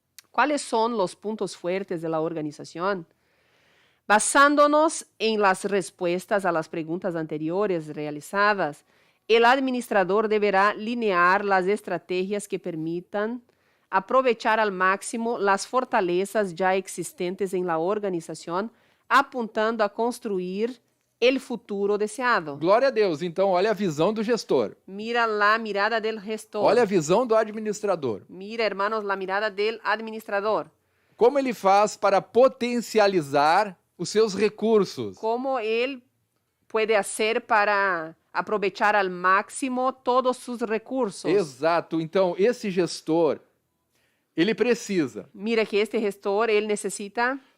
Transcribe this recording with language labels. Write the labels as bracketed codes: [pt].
[es] ¿Cuáles son los puntos fuertes de la organización? Basándonos en las respuestas a las preguntas anteriores realizadas, el administrador deberá linear las estrategias que permitan aprovechar al máximo las fortalezas ya existentes en la organización, apuntando a construir el futuro deseado. [pt] Glória a Deus. Então, olha a visão do gestor. [es] Mira la mirada del gestor. [pt] Olha a visão do administrador. [es] Mira, hermanos, la mirada del administrador. [pt] Como ele faz para potencializar os seus recursos? [es] ¿Cómo él puede hacer para aprovechar al máximo todos sus recursos? [pt] Exato. Então, esse gestor, ele precisa [es] Mira que este gestor, él necesita